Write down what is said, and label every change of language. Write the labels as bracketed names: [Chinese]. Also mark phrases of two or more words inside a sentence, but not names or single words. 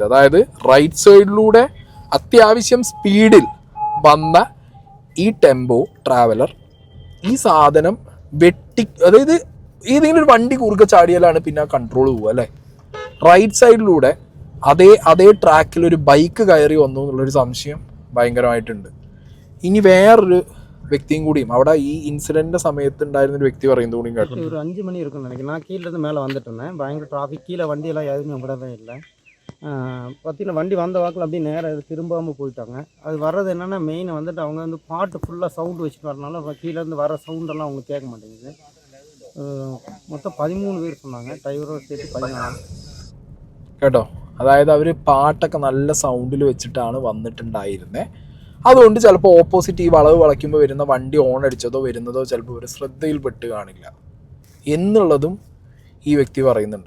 [Malayalam] അതായത് റൈറ്റ് സൈഡിലൂടെ അത്യാവശ്യം സ്പീഡിൽ വന്ന ഈ ടെമ്പോ ട്രാവലർ ഈ സാധനം അതായത് ഏതെങ്കിലും ഒരു വണ്ടി കുറുക്കെ ചാടിയാലാണ് പിന്നെ കൺട്രോൾ പോവുക അല്ലേ. റൈറ്റ് സൈഡിലൂടെ അതേ ട്രാക്കിൽ ഒരു ബൈക്ക് കയറി വന്നു എന്നുള്ളൊരു സംശയം ഭയങ്കരമായിട്ടുണ്ട്. ഇനി വേറൊരു വ്യക്തിയും കൂടിയും അവിടെ ഈ ഇൻസിഡന്റിന്റെ സമയത്ത് ഉണ്ടായിരുന്ന ഒരു വ്യക്തി പറയുന്നത് കൂടിയും കേട്ടോ. [Tamil] ஒரு 5 மணி இருக்குன்னு நினைக்கிறேன். நான் கீழேருந்து மேலே வந்துட்டு இருந்தேன். பயங்கர டிராஃபிக், கீழே வண்டியெல்லாம் எதுவுமே விடவே இல்லை. பார்த்தீங்கன்னா வண்டி வந்த வாக்கில் அப்படியே நேராக திரும்பாமல் போயிட்டாங்க. அது வர்றது என்னென்னா மெயின் வந்துட்டு அவங்க வந்து பாட்டு ஃபுல்லாக சவுண்டு வச்சுட்டு வரனால கீழேருந்து வர சவுண்டெல்லாம் அவங்க கேட்க மாட்டேங்குது. மொத்தம் 13 பேர் சொன்னாங்க, ഡ്രൈവറോട് சேர்த்து 14. [Malayalam] കേട്ടോ, അതായത് അവർ പാട്ടൊക്കെ നല്ല സൗണ്ടിൽ വെച്ചിട്ടാണ് വന്നിട്ടുണ്ടായിരുന്നത്. അതുകൊണ്ട് ചിലപ്പോൾ ഓപ്പോസിറ്റ് ഈ വളവ് വളയ്ക്കുമ്പോൾ വരുന്ന വണ്ടി ഓൺ അടിച്ചതോ വരുന്നതോ ചിലപ്പോൾ ഒരു ശ്രദ്ധയിൽപ്പെട്ട് കാണില്ല എന്നുള്ളതും ഈ വ്യക്തി പറയുന്നുണ്ട്.